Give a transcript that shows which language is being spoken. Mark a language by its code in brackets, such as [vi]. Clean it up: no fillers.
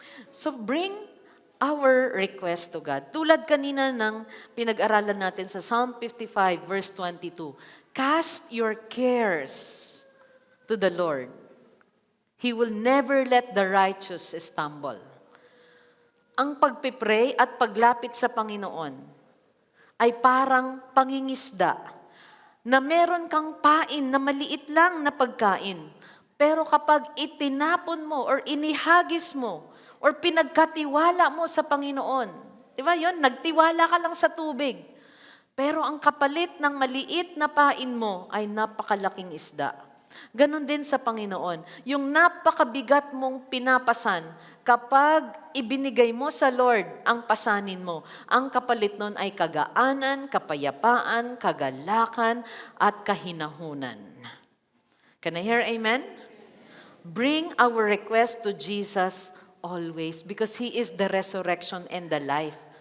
[en] So bring our request to God. [tl] Tulad kanina ng pinag-aralan natin sa Psalm 55 verse 22. [en] Cast your cares to the Lord. He will never let the righteous stumble. [tl] Ang pagpipray at paglapit sa Panginoon ay parang pangingisda na meron kang pain na maliit lang na pagkain. Pero kapag itinapon mo or inihagis mo or pinagkatiwala mo sa Panginoon. Di ba yun? Nagtiwala ka lang sa tubig. Pero ang kapalit ng maliit na pain mo ay napakalaking isda. Ganon din sa Panginoon. Yung napakabigat mong pinapasan, kapag ibinigay mo sa Lord ang pasanin mo, ang kapalit nun ay kagaanan, kapayapaan, kagalakan, at kahinahunan. [en] Can I hear amen? Bring our request to Jesus always, because He is the resurrection and the life.